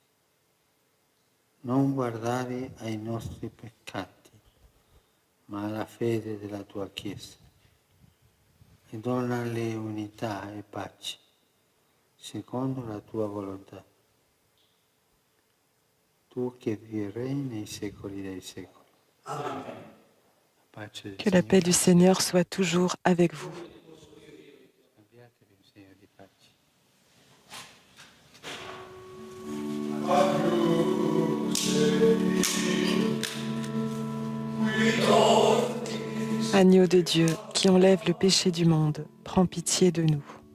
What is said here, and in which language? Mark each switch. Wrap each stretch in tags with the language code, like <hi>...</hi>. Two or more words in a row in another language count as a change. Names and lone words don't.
<it>Non guardare ai nostri peccati, ma alla fede della tua Chiesa, e donale unità e pace, secondo la tua volontà. Tu che vivi e regni nei secoli dei secoli. Amen. Pace del</it> <fr>que la paix du Seigneur soit toujours avec vous.</fr> <it>Abbiatevi un segno di pace.</it> <fr>Agneau de Dieu, qui enlève le péché du monde, prends pitié de nous.</fr>